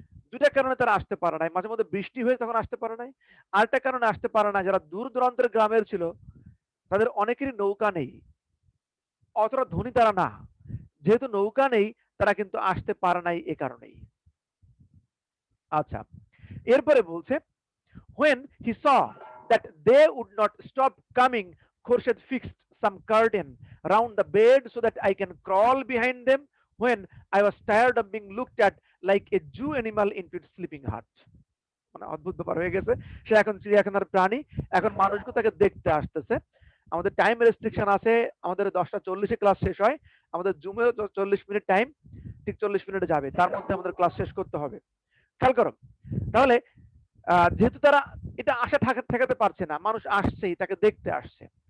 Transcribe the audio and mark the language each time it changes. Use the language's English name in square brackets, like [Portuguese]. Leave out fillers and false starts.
[Bangla] দুইটা কারণে তারা আসতে পারে নাই, মাঝে মধ্যে বৃষ্টি হয়ে তখন আসতে পারে নাই, আরেকটা কারণে আসতে পারে না যারা দূর দূরান্তের গ্রামের ছিল তাদের অনেকেরই নৌকা নেই, অতটা ধনী তারা না, যেহেতু নৌকা নেই তারা কিন্তু আসতে পারে নাই এ কারণেই। আচ্ছা, এরপরে বলছে [English] when he saw that they would not stop coming, Khurshid fixed some curtain round the bed so that I can crawl behind them when I was tired of being looked at like a Jew animal into its sleeping hut. [Bangla] মানে অদ্ভুত ব্যাপার হয়ে গেছে, সে এখন চিড়িয়াখানার প্রাণী, এখন মানুষকে তাকে দেখতে আসতেছে। আমাদের টাইম রেস্ট্রিকশন আছে, আমাদের 10:40 ক্লাস শেষ হয়, আমাদের জুমে 40 মিনিট টাইম, ঠিক 40 মিনিটে যাবে, তার মধ্যে আমাদের ক্লাস শেষ করতে হবে। খেয়াল করো, তাহলে যেহেতু তারা এটা আশা ঠেকাতে পারছে না, মানুষ আসছেই, তাকে দেখতে আসছে।